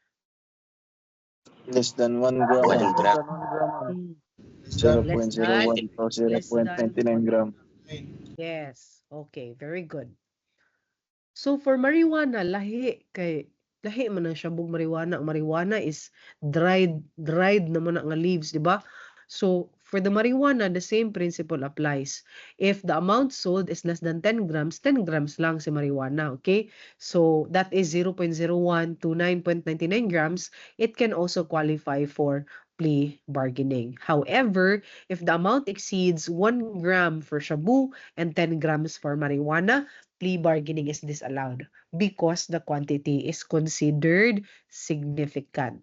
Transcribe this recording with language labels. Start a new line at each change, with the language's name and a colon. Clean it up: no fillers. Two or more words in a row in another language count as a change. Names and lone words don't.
English: Less than 1 gram, One ma'am. gram. Hmm. Less 0.01 than? to Less than? 0.99 gram. Yes. Okay, very good. So for marijuana,
Hiligaynon: lahi man ang shabog
English: marijuana.
Hiligaynon: Ang marijuana
English: is dried
Hiligaynon: naman nga leaves, di ba?
English: So for the marijuana, the same principle applies. If the amount sold is less than 10 grams, 10 grams
Hiligaynon: lang si
English: marijuana, okay? So that is 0.01 to 9.99 grams. It can also qualify for plea bargaining. However, if the amount exceeds 1 gram for shabu and 10 grams for marijuana, plea bargaining is disallowed because the quantity is considered significant.